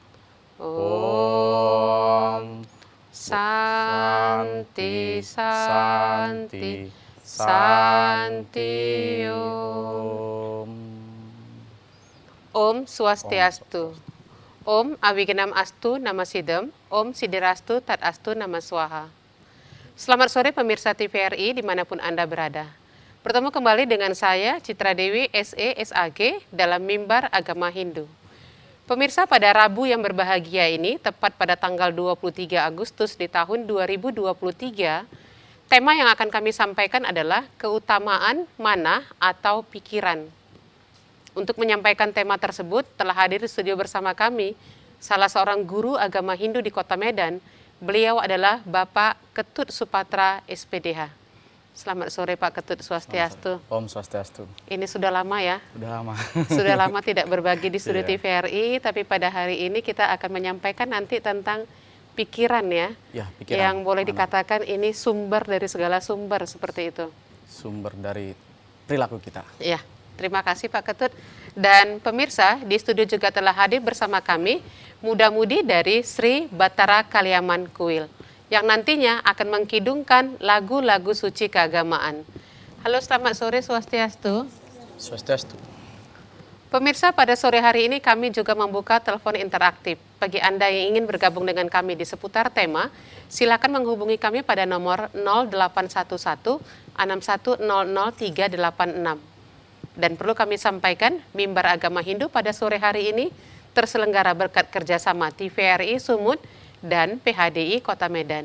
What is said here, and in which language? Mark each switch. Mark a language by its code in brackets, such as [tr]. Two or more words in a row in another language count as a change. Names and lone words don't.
[sa] Om Santi Santi Santi Om Swastiastu. Om Awigenam Astu Nama Sidem. Om Sidirastu Tat Astu Nama Swaha. [id] Selamat sore pemirsa TVRI dimanapun Anda berada. Bertemu kembali dengan saya Citra Dewi SE SAG dalam Mimbar Agama Hindu. Pemirsa, pada Rabu yang berbahagia ini, tepat pada tanggal 23 Agustus di tahun 2023, tema yang akan kami sampaikan adalah keutamaan manah atau pikiran. Untuk menyampaikan tema tersebut, telah hadir di studio bersama kami salah seorang guru agama Hindu di Kota Medan. Beliau adalah Bapak Ketut Supatra SPDH. Selamat sore Pak Ketut, Swastiastu. Om Swastiastu. Ini sudah lama ya? Sudah lama. Sudah lama tidak berbagi di studio TVRI, tapi pada hari ini kita akan menyampaikan nanti tentang pikiran ya. Ya, pikiran. Yang boleh dikatakan ini sumber dari segala sumber, seperti itu. Sumber dari perilaku kita. Ya, terima kasih Pak Ketut. Dan pemirsa, di studio juga telah hadir bersama kami muda-mudi dari Sri Batara Kaliaman Kuil, yang nantinya akan mengkidungkan lagu-lagu suci keagamaan. Halo, selamat sore Swastiastu. Swastiastu. Pemirsa, pada sore hari ini kami juga membuka telepon interaktif. Bagi Anda yang ingin bergabung dengan kami di seputar tema, silakan menghubungi kami pada nomor 0811 6100 386. Dan perlu kami sampaikan, Mimbar Agama Hindu pada sore hari ini terselenggara berkat kerjasama TVRI Sumut dan PHDI Kota Medan.